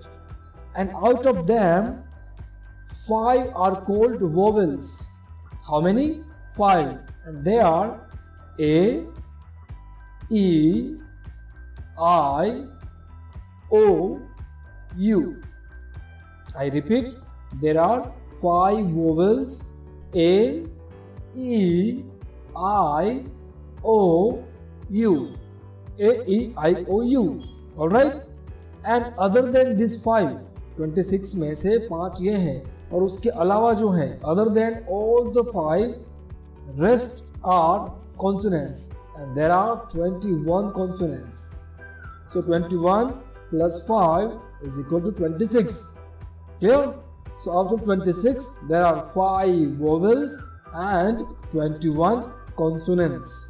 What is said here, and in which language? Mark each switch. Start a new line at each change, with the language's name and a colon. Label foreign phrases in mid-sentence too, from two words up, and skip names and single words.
English: And out of them, 5 are called vowels. How many? 5. And they are A, E, I, O, U. I repeat, there are 5 vowels A, E, I, O, U. A, E, I, O, U. Alright? And other than these
Hindi: 5, 26 में से 5 ये हैं और उसके अलावा जो हैं, other than all the 5, rest are consonants, and there are 21 consonants. So 21 plus 5 is equal to 26. Clear? So out of 26, there are 5 vowels and 21 consonants.